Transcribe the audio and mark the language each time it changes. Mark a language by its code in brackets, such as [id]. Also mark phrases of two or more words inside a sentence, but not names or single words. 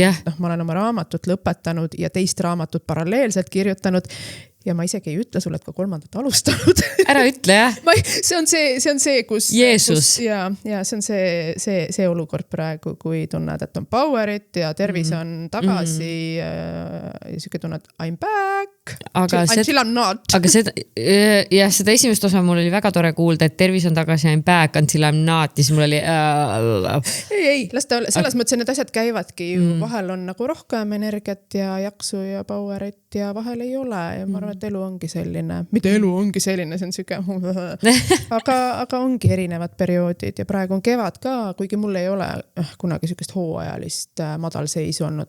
[et] Ma olen oma raamatut lõpetanud ja teist raamatut paralleelselt kirjutanud ja ma isegi ei ütle sulle, et ka kolmandat alustanud. Ära ütle, jah? See on see, kus... Jeesus. Ja see on see olukord praegu, kui tunned, et on powerit ja tervis on tagasi ja siuke tunned, [en] I'm back. Until I'm not. [et] Aga seda esimest osa mul oli väga tore kuulda, et tervis on tagasi, [en] I'm back until I'm not. [et] Ja siis mul oli... Ei, selles mõttes, et need asjad käivadki. Vahel on nagu rohkem energiat ja jaksu ja powerit ja vahel ei ole. Ja ma arvan, et elu ongi selline. Mitte elu ongi selline, see on süge. aga ongi erinevad perioodid ja praegu on kevad ka, kuigi mul ei ole kunagi sükest hooajalist madalseisu olnud.